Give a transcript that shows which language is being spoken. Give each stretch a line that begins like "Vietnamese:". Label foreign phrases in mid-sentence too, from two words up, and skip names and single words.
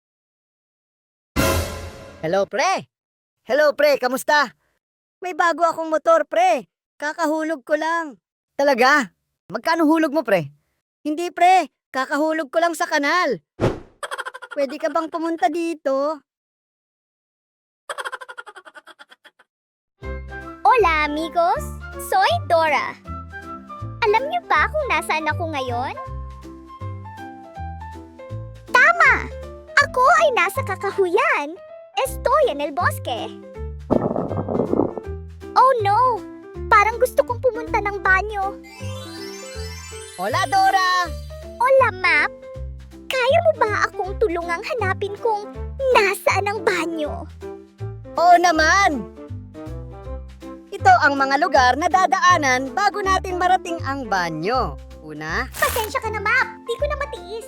Filipino: Hello, pre. Hello pre, kamusta? May bago akong motor, pre. Kakahulog ko lang. Talaga? Magkano hulog mo pre? Hindi, pre. Kakahulog ko lang sa kanal. Pwede ka bang pumunta dito?
Spanish: Hola amigos, soy Dora.
Filipino: Alam niyo ba kung nasaan ako ngayon? Tama! Ako ay nasa Kakahuyan.
Spanish: Estoy en el bosque.
English: Oh no!
Filipino: Parang gusto kong pumunta ng banyo.
Spanish: Hola, Dora! Hola, Map!
Filipino: Kaya mo ba akong tulungang hanapin kung nasaan ang banyo? Oo naman! Ito ang mga lugar na dadaanan bago natin marating ang banyo. Una, Pasensya ka na, Map! Di ko na matiis.